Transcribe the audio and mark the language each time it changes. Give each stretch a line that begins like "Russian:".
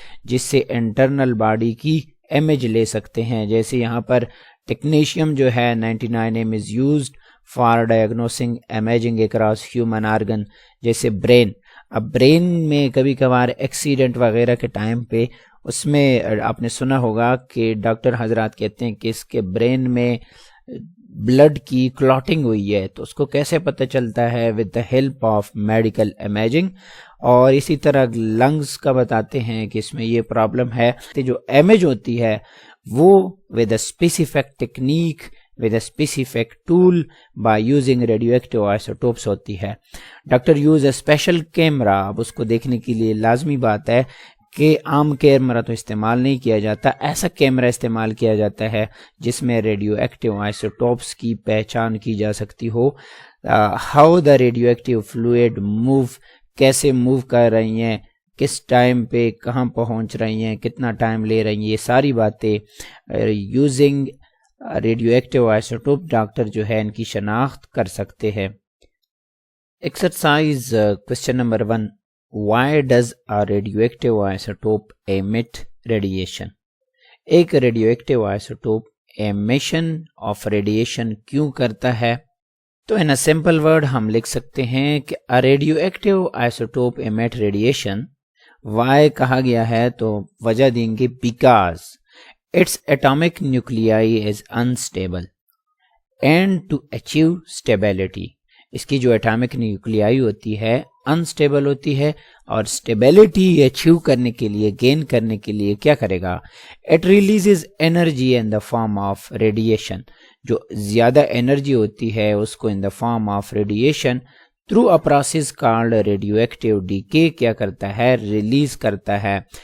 Urdu: جس سے internal body کی امیج لے سکتے ہیں۔ جیسے یہاں پر ٹیکنیشیم جو ہے 99M
English: is used for diagnosing imaging across human organ,
Urdu: جیسے برین۔ اب برین میں کبھی کبھار ایکسیڈنٹ وغیرہ کے ٹائم پہ اس میں آپ نے سنا ہوگا کہ ڈاکٹر حضرات کہتے ہیں کہ اس کے برین میں بلڈ کی کلاٹنگ ہوئی ہے، تو اس کو کیسے پتہ چلتا ہے؟
English: With the help of medical imaging.
Urdu: اور اسی طرح لنگز کا بتاتے ہیں کہ اس میں یہ پرابلم ہے، جو امیج ہوتی ہے
English: وہ with a specific technique with a specific tool by using radioactive isotopes ہوتی ہے. Doctor use a special camera.
Urdu: اب اس کو دیکھنے کے لیے لازمی بات ہے کہ عام کیمرہ تو استعمال نہیں کیا جاتا, ایسا کیمرہ استعمال کیا جاتا ہے جس میں ریڈیو ایکٹیو آئسوٹوپس کی پہچان کی جا سکتی ہو.
English: how the radioactive fluid move,
Urdu: کیسے موو کر رہی ہیں, کس ٹائم پہ کہاں پہنچ رہی ہیں, کتنا ٹائم لے رہی ہیں, یہ ساری باتیں using radio active isotope doctor جو ہے ان کی شناخت کر سکتے ہیں.
English: Exercise question number 1. Why does a radioactive isotope emit radiation? ایک radioactive isotope emission of radiation
Urdu: کیوں کرتا ہے؟ تو
English: in a simple word
Urdu: ہم لکھ سکتے ہیں کہ
English: a radioactive isotope emit radiation. why
Urdu: کہا گیا ہے تو وجہ دیں گے
English: because its atomic nuclei is unstable and to achieve stability.
Urdu: اس کی جو اٹامک نیوکلیائی ہوتی ہے انسٹیبل ہوتی ہے, اور اسٹیبلٹی اچیو کرنے کے لیے, گین کرنے کے لیے کیا کرے گا؟
English: It releases energy in the form of radiation.
Urdu: جو زیادہ انرجی ہوتی ہے اس کو
English: in the form of radiation through a process called radioactive decay
Urdu: کیا کرتا ہے؟ ریلیز کرتا ہے.